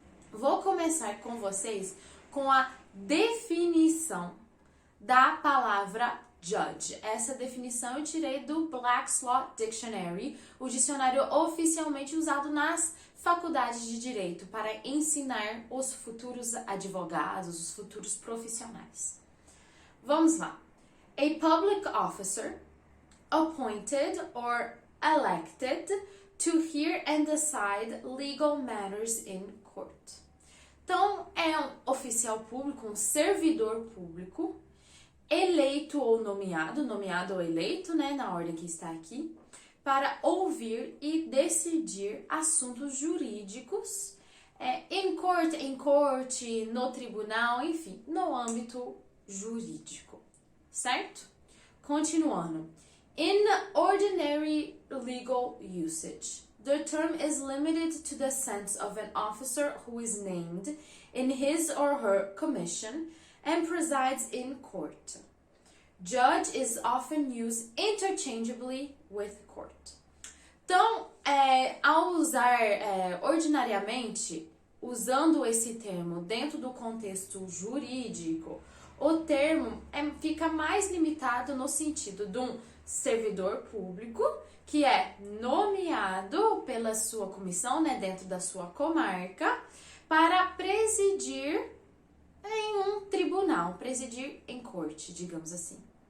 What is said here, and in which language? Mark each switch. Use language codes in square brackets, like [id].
[pt] Vou começar com vocês com a definição da palavra judge. Essa definição eu tirei do Black's Law Dictionary, o dicionário oficialmente usado nas faculdades de direito para ensinar os futuros advogados, os futuros profissionais. Vamos lá. [en] A public officer appointed or elected to hear and decide legal matters in court. [pt] Então, é um oficial público, um servidor público, eleito ou nomeado ou eleito, né, na ordem que está aqui, para ouvir e decidir assuntos jurídicos em corte, no tribunal, enfim, no âmbito jurídico, certo? Continuando. [en] In ordinary legal usage, the term is limited to the sense of an officer who is named in his or her commission and presides in court. Judge is often used interchangeably with court. [pt] Então, ao usar ordinariamente, usando esse termo dentro do contexto jurídico, o termo fica mais limitado no sentido de um servidor público que é nomeado pela sua comissão, né, dentro da sua comarca, para presidir em um tribunal, presidir em corte, digamos assim.